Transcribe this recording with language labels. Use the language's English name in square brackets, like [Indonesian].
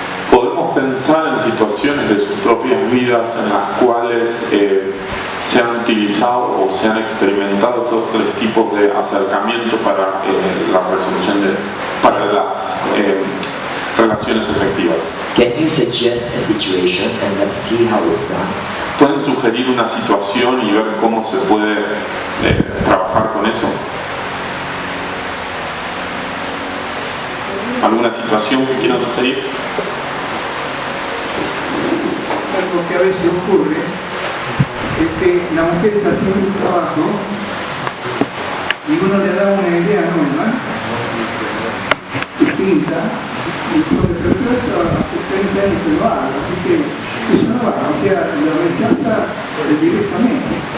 [Spanish] Podemos pensar en situaciones de sus propias vidas en las cuales se han utilizado o se han experimentado todos tres tipos de acercamiento para la resolución para las relaciones efectivas. [English] Can you suggest a situation and let's see how it's done? [Spanish] ¿Pueden sugerir una situación y ver cómo se puede trabajar con eso? ¿Alguna situación que quieran sugerir? Algo que a veces ocurre es que la mujer está haciendo un trabajo y uno le da una idea nueva, distinta, y porque pero eso hace 30 años que lo hago, así que eso no va, o sea, lo rechaza directamente.